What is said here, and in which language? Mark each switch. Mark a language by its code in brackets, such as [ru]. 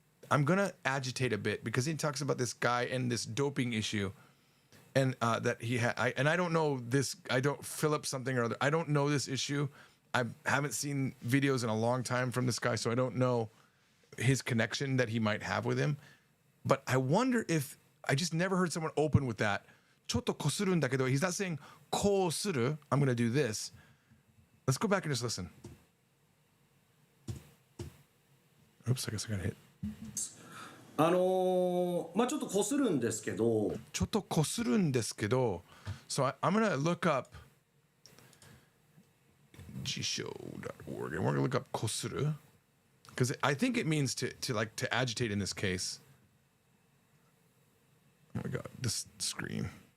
[en] I'm gonna agitate a bit because he talks about this guy and this doping issue, and that he had. I don't know this. I don't Philip something or other. I don't know this issue. I haven't seen videos in a long time from this guy, so I don't know his connection that he might have with him. But I wonder if I just never heard someone open with that. [ja] ちょっとこするんだけど [en] he's not saying こうする. I'm gonna do this. Let's go back and just listen. Oops, I guess I got hit. [ja] ちょっとこするんですけど。ちょっとこするんですけど [en] So I'm gonna look up gshow.org and we're gonna look up こする because I think it means to agitate in this case. Oh my god, this screen.